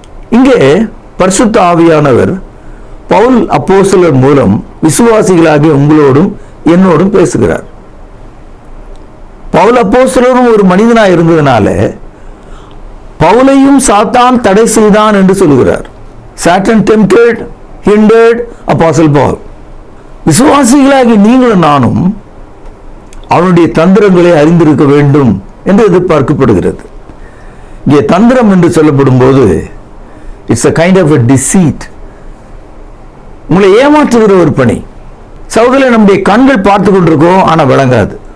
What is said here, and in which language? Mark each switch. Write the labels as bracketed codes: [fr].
[ta] இங்கே பரிசுத்த ஆவியானவர் பவுல் அப்போஸ்தலர் மூலம் விசுவாசிகளாகிய உங்களோடும் என்னோடும் பேசுகிறார். பவுல் அப்போஸ்தலரும் ஒரு மனிதனாக இருந்ததுனால பவுலையும் சாத்தான் தடை செய்தான் என்று சொல்கிறார். [en] Satan tempted, hindered apostle Paul. [ta] விசுவாசிகளாகி நீங்களும் நானும் அவனுடைய தந்திரங்களை அறிந்திருக்க வேண்டும் என்று எதிர்பார்க்கப்படுகிறது. இங்கே தந்திரம் என்று சொல்லப்படும் போது [en] It's a kind of a deceit. [ta] உங்களை ஏமாற்றுகிற ஒரு பணி. சகோதரர்களே, நம்முடைய கண்கள் பார்த்து கொண்டிருக்கோம், ஆனால் விளங்காது.